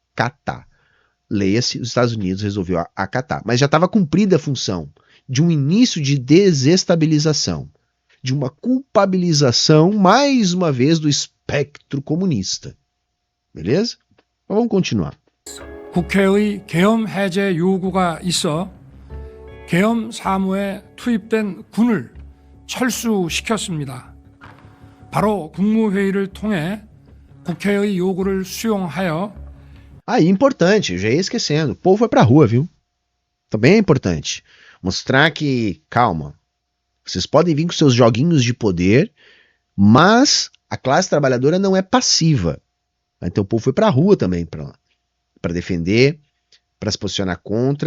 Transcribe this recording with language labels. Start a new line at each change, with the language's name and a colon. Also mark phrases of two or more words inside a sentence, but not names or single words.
Portuguese: Leia-se, os Estados Unidos resolveu acatar. Mas já estava cumprida a função de um início de desestabilização, de uma culpabilização, mais uma vez, do espectro comunista. Beleza? Então vamos continuar.
Korean: 국회의 계엄 해제 요구가 있어 계엄 사무에 투입된 군을 철수시켰습니다. 바로 국무회의를 통해 국회의 요구를 수용하여
Portuguese: Aí, importante, eu já ia esquecendo, o povo foi pra rua, viu? Também é importante mostrar que, calma, vocês podem vir com seus joguinhos de poder, mas a classe trabalhadora não é passiva. Então o povo foi pra rua também para defender, para se posicionar contra.